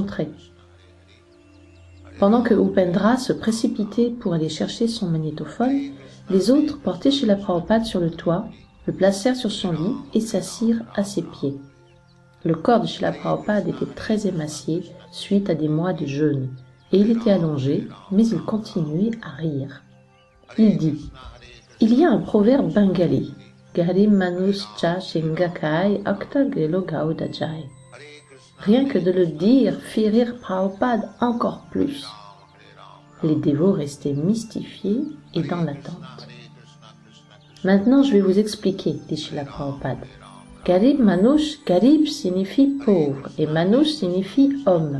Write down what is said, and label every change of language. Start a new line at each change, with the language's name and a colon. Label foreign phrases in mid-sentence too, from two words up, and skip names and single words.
French: » Pendant que Upendra se précipitait pour aller chercher son magnétophone, les autres portaient Srila Prabhupada sur le toit, le placèrent sur son lit et s'assirent à ses pieds. Le corps de Srila Prabhupada était très émacié suite à des mois de jeûne, et il était allongé, mais il continuait à rire. Il dit « Il y a un proverbe bengali, «
Bangla: গরিম মানুস চ শিঙ্গাকাই আক্তা গেলো গৌদাজাই ».
French: Rien que de le dire fit rire Prabhupada encore plus. Les dévots restaient mystifiés et dans l'attente. Maintenant, je vais vous expliquer, dit Srila Prabhupada.
Bangla: গরিব মানুষ,
French: Garib signifie pauvre et Manush signifie homme.